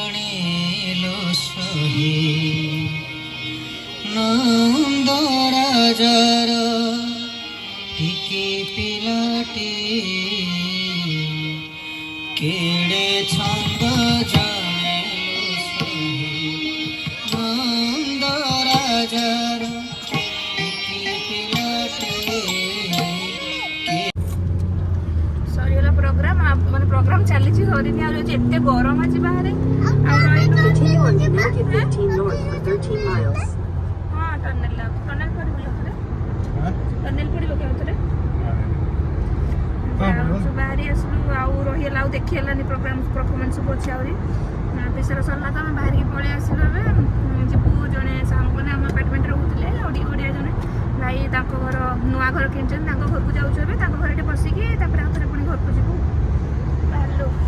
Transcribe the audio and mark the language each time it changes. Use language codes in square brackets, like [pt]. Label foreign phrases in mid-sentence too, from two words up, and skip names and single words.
[or] ଜାଣିଲୁ ସହି ନନ୍ଦ ରାଜାର ଟିକି ପିଲାଟି କେଡ଼େ ଛନ୍ଦ ଜାଣିଲୁ ସହି ନନ୍ଦ ରାଜାର ଟିକି ପିଲାଟି ସରିଗଲା ପ୍ରୋଗ୍ରାମ ମାନେ ପ୍ରୋଗ୍ରାମ ଚାଲିଛି ସରିନି ଆଉ ଯାଉଛି ଏତେ ଗରମ ଅଛି ବାହାରେ ଆଉ ରହିଲୁ [en] Continue on Connecticut 15 north for 13 miles. [or] ହଁ ଟନେଲ ପଡ଼ିବ ଥରେ ଟନେଲ ପଡ଼ିବ କେଉଁ ଥରେ ବାହାରି ଆସିଲୁ ଆଉ ରହିଗଲା ଆଉ ଦେଖି ହେଲାନି ପ୍ରୋଗ୍ରାମ ପରଫର୍ମାନ୍ସ ସବୁ ଅଛି ଆହୁରି ବିଷୟ ସରିଲା ତ ଆମେ ବାହାରିକି ପଳେଇ ଆସିଲୁ ଏବେ ଯିବୁ ଜଣେ ସାଙ୍ଗମାନେ ଆମ ଆପାର୍ଟମେଣ୍ଟରେ ରହୁଥିଲେ ଓଡ଼ିଆ ଜଣେ ଭାଇ ତାଙ୍କ ଘର ନୂଆ ଘର କିଣିଛନ୍ତି ତାଙ୍କ ଘରକୁ ଯାଉଛୁ ଏବେ ତାଙ୍କ ଘରେ ଟିକେ ବସିକି ତାପରେ ଆଉ ଥରେ ପୁଣି ଘରକୁ ଯିବୁ ବାହାରିଲୁ